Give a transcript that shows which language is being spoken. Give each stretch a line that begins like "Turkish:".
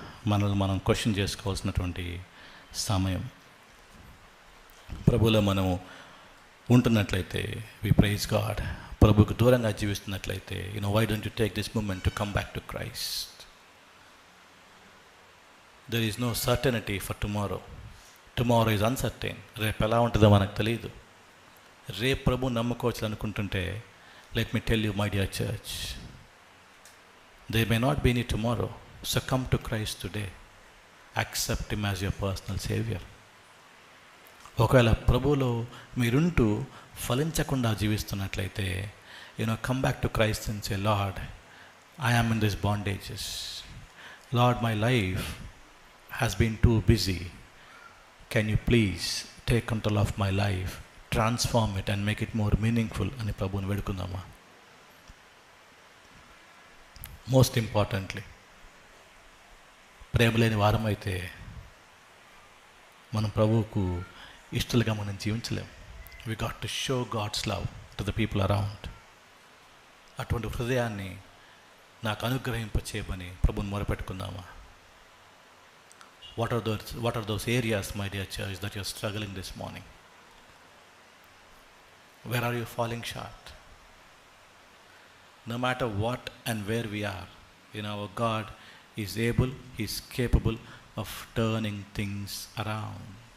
Telugu: మనల్ని మనం క్వశ్చన్ చేసుకోవాల్సినటువంటి సమయం. ప్రభువులో మనం ఉంటున్నట్లయితే
English: we praise God.
Telugu: ప్రభువుకు దూరంగా జీవిస్తున్నట్లయితే
English: why don't you take this moment to come back to Christ? There is no certainty for tomorrow. Tomorrow is uncertain.
Telugu: రేపు ఎలా ఉంటుందో మనకు తెలియదు. రేపు ప్రభు నమ్ముకోవచ్చు అనుకుంటుంటే,
English: let me tell you, my dear church, there may not be any tomorrow. So come to Christ today. Accept Him as your personal Savior.
Telugu: ఒకవేళ ప్రభువులో మీరుంటూ ఫలించకుండా జీవిస్తున్నట్లయితే
English: come back to Christ and say, Lord, I am in these bondages. Lord, my life has been too busy. Can you please take control of my life, transform it and make it more meaningful
Telugu: అని ప్రభువుని వేడుకుందామా?
English: most importantly,
Telugu: ప్రేమ లేని వారమైతే మనం ప్రభువుకు ఇష్టలుగా మనం జీవించలేం.
English: We got to show God's love to the people around.
Telugu: అటువంటి హృదయాన్ని నాకు అనుగ్రహింపచేయమని ప్రభువుని మొరపెట్టుకుందామా?
English: What are those areas, my dear church, that you're struggling this morning? Where are you falling short? No matter what and where we are, our God is able, He is capable of turning things around.